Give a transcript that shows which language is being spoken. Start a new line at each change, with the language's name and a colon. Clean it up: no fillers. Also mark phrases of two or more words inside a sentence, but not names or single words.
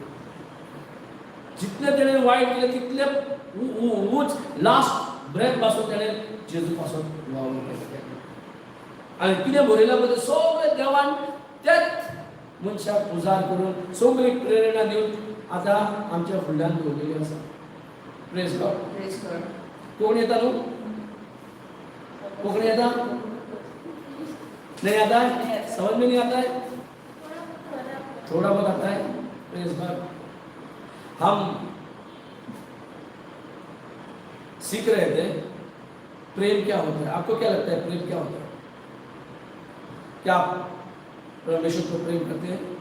Konkani: जितलें तेणें वायट केलें तितलें उच
English: last breath
Konkani: पासून तेणें जेजू पासून वावून केलें. आनी कितें बरयलां पळय सगळें देवान तेच मनशाक उजार करून सगळी प्रेरणा दिवन आतां आमच्या फुडल्यान दवरलेली आसा.
English: praise God. praise God.
Konkani: कोण येता न्हू? कोंकणी येता?
Hindi: नहीं आता है? समझ में नहीं आता है? थोड़ा बहुत आता है?
English: praise God.
Hindi: हम सीख रहे थे प्रेम क्या होता है. आपको क्या लगता है प्रेम क्या होता है? क्या आप परमेश्वर को प्रेम करते हैं?